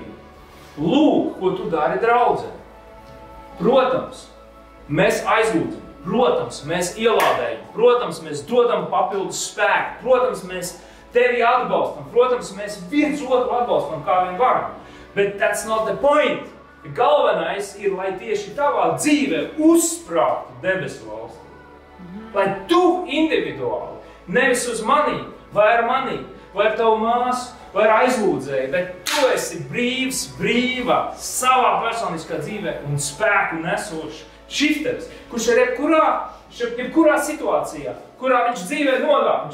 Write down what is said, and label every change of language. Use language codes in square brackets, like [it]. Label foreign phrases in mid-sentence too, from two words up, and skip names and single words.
[lv] Lūk, ko tu dari draudzē. Protams, mēs aizlūdzam, protams, mēs ielādējam, protams, mēs dodam papildus spēku, protams, mēs tevi atbalstam, protams, mēs viens otru atbalstam, kā vien varam. [en] Bet that's not the point. [lv] Galvenais ir, lai tieši tavā dzīvē uzsprāgtu debesu valstī. Lai tu individuāli, nevis uz mani, vai ar mani, vai ar tavu māsu, vai ar aizlūdzēju, bet tu esi brīvs, brīva savā personiskā dzīvē un spēku nesošs šifteris, kurš ir jebkurā situācijā, kurā viņš dzīvē nonāk.